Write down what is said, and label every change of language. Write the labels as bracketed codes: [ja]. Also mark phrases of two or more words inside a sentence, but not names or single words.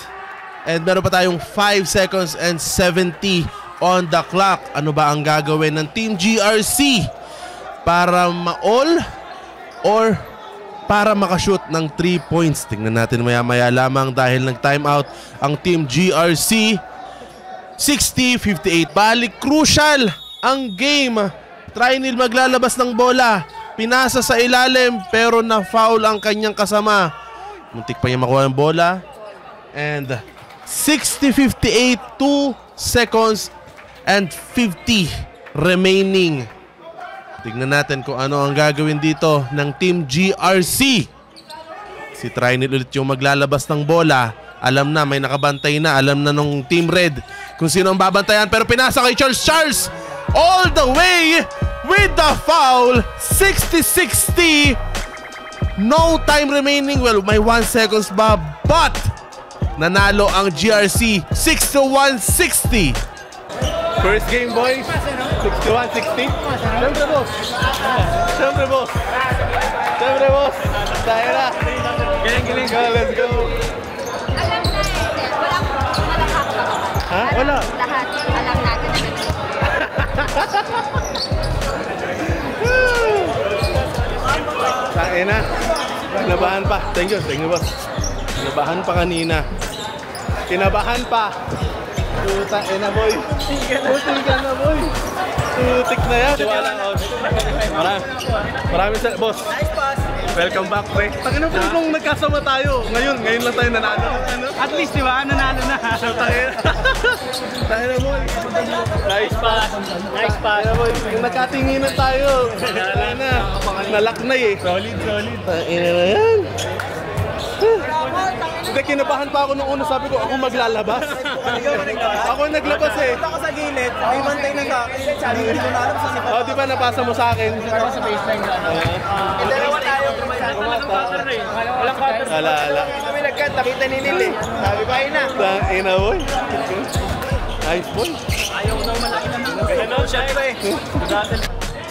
[en] And [tl] meron pa tayong [en] 5 seconds and 70 on the clock. [tl] Ano ba ang gagawin ng Team GRC? Para ma-all or para makashoot ng 3 points? Tingnan natin maya-maya lamang dahil nag-timeout ang Team GRC. 60-58. Balik crucial ang game. Trinil maglalabas ng bola. Pinasa sa ilalim pero na-foul ang kanyang kasama. Muntik pa niya makuha ng bola. [en] And 60-58, 2 seconds and 50 remaining. [tl] Tignan natin kung ano ang gagawin dito ng Team GRC. Si Trinil ulit yung maglalabas ng bola. Alam na, may nakabantay na. Alam na nung Team Red kung sino ang babantayan. Pero pinasa kay Charles. [en] Charles all the way with the foul. 60-60. No time remaining. [tl] Well, may 1 seconds ba? But nanalo ang GRC 61-60. [en] First game, boys. 61-60. [tl] Siyempre, boss. Siyempre, boss. Siyempre, boss. Tayo na. Galing. [en] Go, let's go. [tl] Alam na eh. Walang malakakak. Ha? Wala. Lahat. Alam natin na ganito. Tayo na. Kinabahan pa. [en] Thank you, [tl] boss. Kinabahan pa kanina. Kinabahan pa. Puta, na boy. Putik ka na boy. Putik na yan. Maraming sa boss. [en] Nice pass. Welcome back, pre. [tl] Takin na po kung nagkasama tayo. Ngayon lang tayo nanalo. At least, di ba? Nanalo na. Tayo na boy. [en] Nice pass. [tl] Tayo na boy. Kung nagkatinginan tayo. Tayo na. Nalaknay eh. Solid. Tayo na yan. Hindi, kinabahan pa ako nung una. Sabi ko, ako maglalabas. Ako yung naglabas eh. Punta ko sa gilid, may bantay na sa akin. Sabi ko, hindi ko na alam sa sipa. Oh, di ba napasa mo sa akin? Sa baseline ka. Dalawa tayo. Walang cutter. Ala. Kami nagkat, nakita ni Nil eh. Sabi ko, ayun na. Ina boy. [en] Nice boy. [tl] Ayaw daw malaki na. Ganun siya eh.